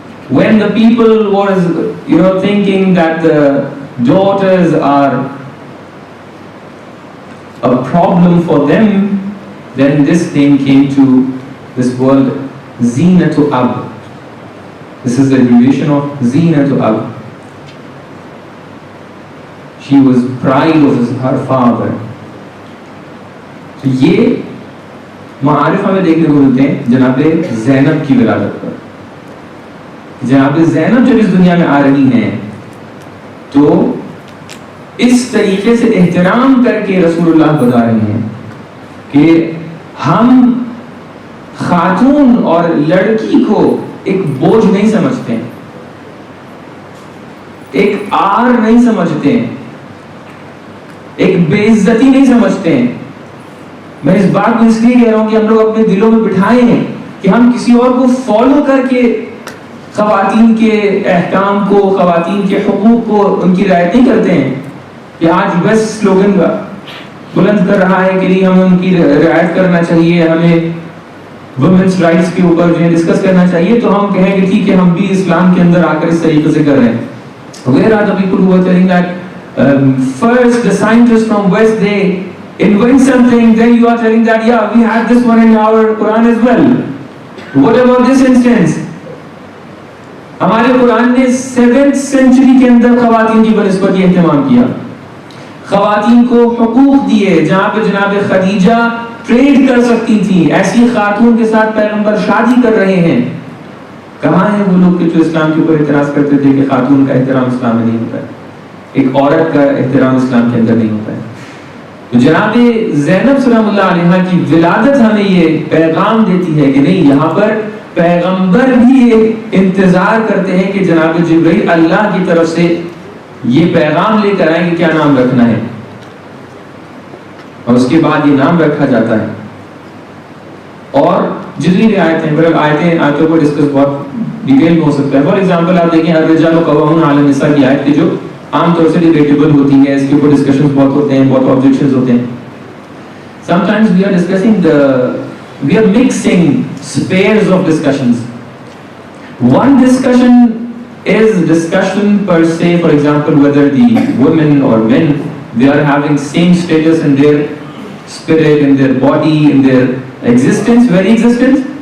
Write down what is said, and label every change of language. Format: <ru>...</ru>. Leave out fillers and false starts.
<en>When the people was, thinking that the daughters are a problem for them, then this name came to this world, Zinatu Ab. This is the abbreviation of Zainab to Ab. She was pride of her father.</en> <hi>तो ये मारिफ हमें देखने को मिलते हैं जनाबे ज़ैनब की विलादत पर। जनाबे ज़ैनब जब इस दुनिया में आ रही हैं तो इस तरीके से एहतराम करके रसूलुल्लाह बता रहे हैं कि हम खातून और लड़की को एक बोझ नहीं समझते हैं, एक आर नहीं समझते हैं, एक बेइज्जती नहीं समझते हैं। मैं इस बात को इसलिए कह रहा हूं कि हम लोग अपने दिलों में बिठाए हैं कि हम किसी और को फॉलो करके खवातीन के अहकाम को, खवातीन के हुकूक को, उनकी रियायत नहीं करते हैं कि आज बस स्लोगन बुलंद कर रहा है कि नहीं हमें उनकी रियायत करना चाहिए, हमें वुमेन्स राइट्स के ऊपर जो है डिस्कस करना चाहिए, तो हम कहें कि ठीक है हम भी इस्लाम के अंदर आकर इस तरीके से कर रहे हैं।</hi> <en>Where are the people who are telling that first the scientists from West they invent something, then you are telling that yeah we had this one in our Quran as well. What about this instance?</en> <hi>हमारे कुरान ने 7th century के अंदर खवातीन की बनिस्बत एहतमाम किया, खवातीन को हुकूक दिए, जहाँ पे जनाब खदीजा ट्रेड कर सकती थी, ऐसी खातून के साथ पैगंबर शादी कर रहे हैं। कहाँ हैं वो लोग कि जो इस्लाम के ऊपर इतराज करते थे कि खातून का एहतराम इस्लाम में नहीं होता है, एक औरत का एहतराम इस्लाम के अंदर नहीं होता है। तो जनाब ज़ैनब सलामुल्लाह अलैहा की विलादत हमें ये पैगाम देती है कि नहीं, यहाँ पर पैगंबर भी इंतजार करते हैं कि जनाब जिब्रील अल्लाह की तरफ से ये पैगाम लेकर आए कि क्या नाम रखना है, और उसके बाद ये नाम रखा जाता है। और जितनी भी आयतें, मतलब आयतों को डिस्कस बहुत डिटेल में हो सकता है। फॉर एग्जांपल आप देखें</hi> <ar>अर्रिजालु क़व्वामून अला निसा</ar> <hi>की आयत की जो आमतौर से डिबेटेबल होती है, इसके ऊपर डिस्कशंस बहुत होते हैं, बहुत ऑब्जेक्शंस होते हैं।</hi> <en>Sometimes we are discussing we are mixing spheres of discussions. One discussion is discussion per se, for example whether the women or men they are having same status in their spirit, in their body, in their existence, very existence.</en>